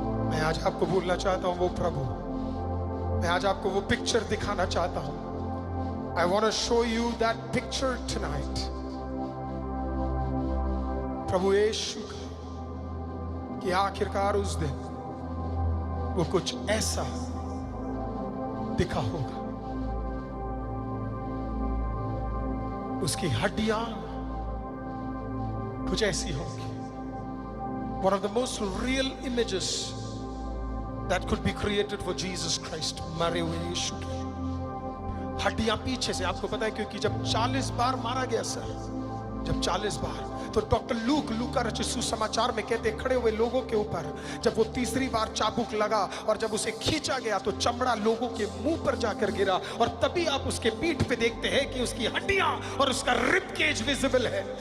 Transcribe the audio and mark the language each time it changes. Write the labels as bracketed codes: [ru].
[hi] मैं आज आपको बोलना चाहता हूं वो प्रभु, मैं आज आपको वो पिक्चर दिखाना चाहता हूं। [en] I want to show you that picture tonight। [hi] प्रभु यीशु का कि आखिरकार उस दिन वो कुछ ऐसा दिखा होगा, उसकी हड्डियां कुछ ऐसी होंगी। [en] One of the most real images that could be created for Jesus Christ, [hi] मरे हुए यीशु की हड्डियां पीछे से। आपको पता है क्योंकि जब 40 बार मारा गया सर, जब 40 बार, तो डॉक्टर लूका रचित सुसमाचार में कहते खड़े हुए लोगों के ऊपर जब वो तीसरी बार चाबुक लगा और जब उसे खींचा गया तो चमड़ा लोगों के मुंह पर जाकर गिरा, और तभी आप उसके पीठ पे देखते हैं कि उसकी हड्डियां और उसका रिब केज विजिबल है।